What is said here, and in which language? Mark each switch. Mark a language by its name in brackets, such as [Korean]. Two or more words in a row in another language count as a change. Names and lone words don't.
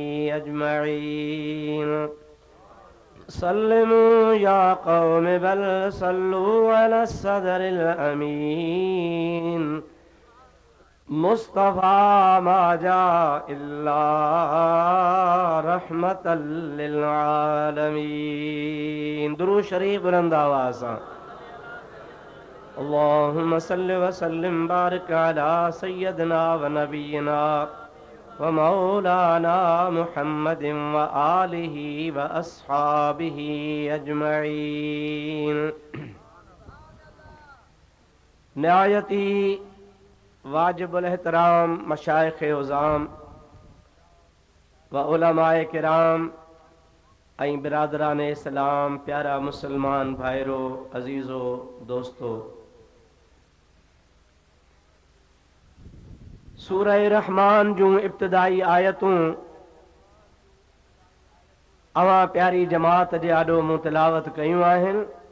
[Arabic] أجمعين سلموا يا قوم بل صلوا على الصدر الأمين مصطفى ما جاء إلا رحمة للعالمين [Sindhi] درود شریف بلند آواز [Arabic] اللهم صل وسلم بارك على سيدنا ونبينا ومولانا محمد وآله وأصحابه أجمعين [Sindhi] نهایتی واجب الاحترام مشایخ عظام و علماء کرام ऐं बिरादरान इस्लाम प्यारा मुसलमान भाइरो अजीज़ो दोस्तो सूरह रहमान जूं इब्तिदाई आयतूं अवां प्यारी जमात जे आॾो मूं तिलावत कयूं आहिनि